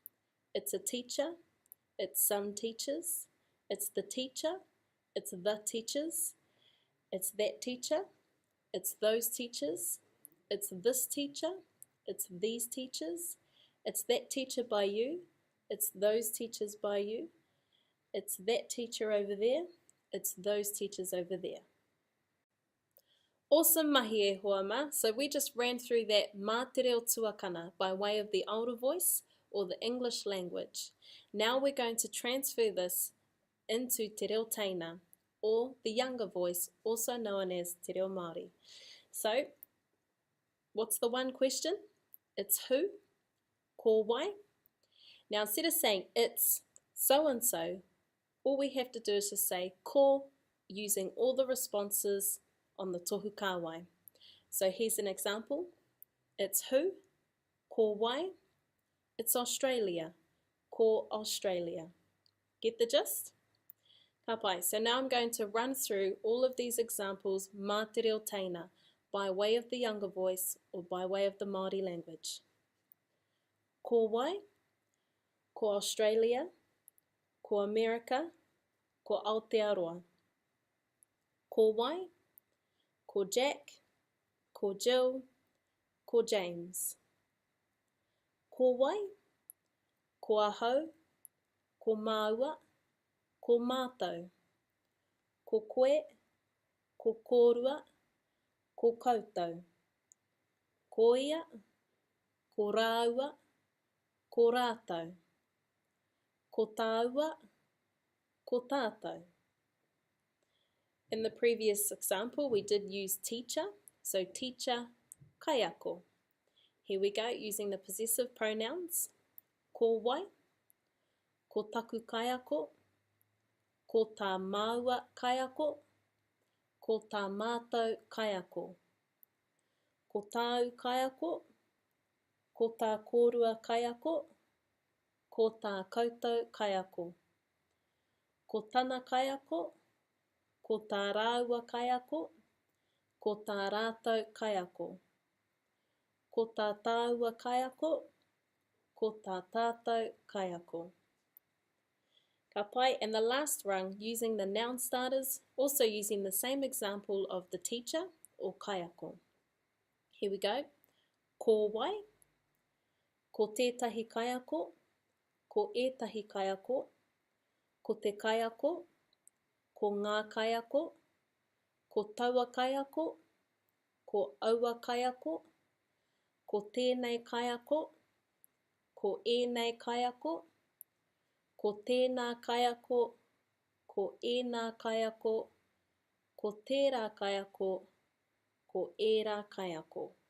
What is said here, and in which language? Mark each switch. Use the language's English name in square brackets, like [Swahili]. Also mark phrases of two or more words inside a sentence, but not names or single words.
[English] It's a teacher, it's some teachers, it's the teacher, it's the teachers, it's that teacher, it's those teachers, it's this teacher, it's these teachers, it's that teacher by you, it's those teachers by you, it's that teacher over there, it's those teachers over there. [Māori] Awesome mahi e hoa ma. [English] So we just ran through that [Māori] mā te reo tuakana [English] by way of the older voice or the English language. Now we're going to transfer this into [Māori] te reo teina [English] or the younger voice, also known as [Māori] te reo Māori. [English] So what's the one question? It's who, [Māori] ko wai. [English] Now instead of saying it's so-and-so, all we have to do is just say ko using all the responses on the [Māori] tohu kāwai. [English] So here's an example. It's who, [Māori] ko wai. [English] It's Australia, ko Australia. Get the gist? [Māori] Ka pai. [English] So now I'm going to run through all of these examples [Māori] mā te reo teina [English] by way of the younger voice or by way of the Māori language. [Māori] Ko wai, ko Australia, ko America, ko Aotearoa. Ko wai, ko Jack, ko Jill, ko James. Ko wai, ko ahau, ko māua, ko mātou. Ko koe, ko kōrua, ko koutou. Ko ia, ko rāua, ko rātou. Ko tāua, ko tātou. [English] In the previous example, we did use teacher, so teacher, kaiako. Here we go, using the possessive pronouns. [Māori] Ko wai, ko taku kaiako, ko tā māua kaiako, ko tā mātou kaiako. Ko tāu kaiako, ko tā kōrua kaiako, ko tā koutou kaiako. Ko tāna kaiako, ko tā rāua kaiako, ko tā rātou kaiako. Ko tā tāua kaiako, ko tā tātou kaiako. Ka pai, [English] and the last rung, using the noun starters, also using the same example of the teacher or kaiako. Here we go. [Māori] Ko wai, ko tētahi kaiako, ko ētahi kaiako, ko te kaiako, ko ngā kaiako, ko taua kaiako, ko aua kaiako, ko tēnei kaiako, ko ēnei kaiako, ko tēnā kaiako, ko ēnā kaiako, ko tērā kaiako, ko ērā kaiako.